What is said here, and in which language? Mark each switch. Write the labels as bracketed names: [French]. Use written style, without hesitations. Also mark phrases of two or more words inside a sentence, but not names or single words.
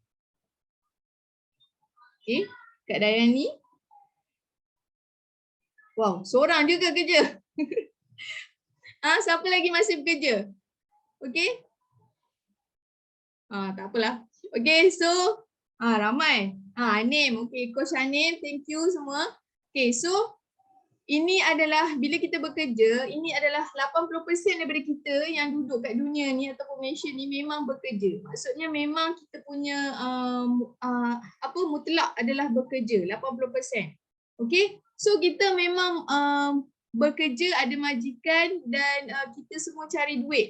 [Malay] Okay, Kak Dayani. Wow, seorang juga kerja. Siapa lagi masih bekerja? Okay. Tak apalah. [English] Okay, so [Malay] ramai. [English] Name, okay, Coach Hanim, thank you [Malay] semua. [English] Okay, so [Malay] ini adalah bila kita bekerja, ini adalah 80% daripada kita yang duduk kat dunia ni ataupun Malaysia ni memang bekerja. Maksudnya memang kita punya mutlak adalah bekerja, 80%. [English] Okay, so [Malay] kita memang bekerja, ada majikan dan kita semua cari duit.